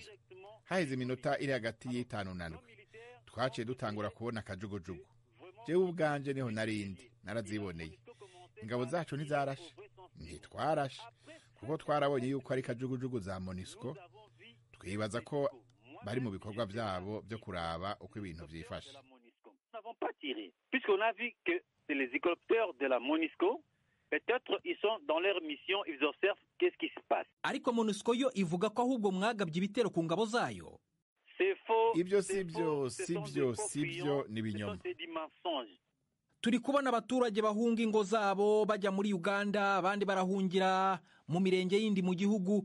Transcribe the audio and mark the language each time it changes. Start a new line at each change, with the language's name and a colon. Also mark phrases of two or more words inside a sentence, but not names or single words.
Rundi: Haheze iminota iri hagati y'itanu na ndwi twaciye dutangura kubona akajugujugu. Jewe ubwanje niho narindi naraziboneye. Ingabo zacu ntizarashe, ntitwarashe, kuko twarabonye yuko ari kajugujugu za MONUSCO. Twibaza ko bari mu bikorwa byabo byo kuraba uko ibintu vyifashe.
French: Puisqu'on a vu que c'est les hélicoptères de la MONUSCO, peut-être ils sont dans leur mission, ils observent qu'est-ce qui se passe.
Rundi: Ariko MONUSCO yo ivuga ko ahubwo mwagabye ibitero ku ngabo zayo. Ibyo sibyo ni binyoma. Turi kubona abaturage bahunga ingo zabo bajya muri Uganda, abandi barahungira mu mirenge yindi mu gihugu.